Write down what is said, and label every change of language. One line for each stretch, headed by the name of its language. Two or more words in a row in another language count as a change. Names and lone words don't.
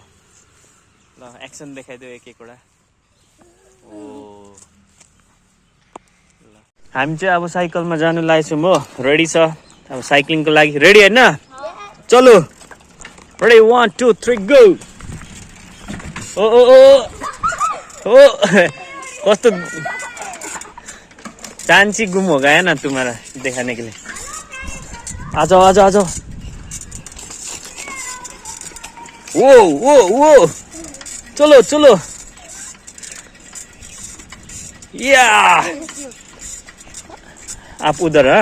Nepali: ल एक्सन देखाइदियो एक एकवटा। हामी चाहिँ अब साइकलमा जानु लागेछौँ हो। रेडी छ अब साइक्लिङको लागि। रेडी होइन? चलो रेडी, 1 2 3 गो।
Hindi: ओ ओ ओ ओ कस्तो चांची गुम हो गया ना तुम्हारा दिखाने के लिए। आ जाओ आ जाओ आ जाओ। वो वो वो चलो चलो। या आप उधर है।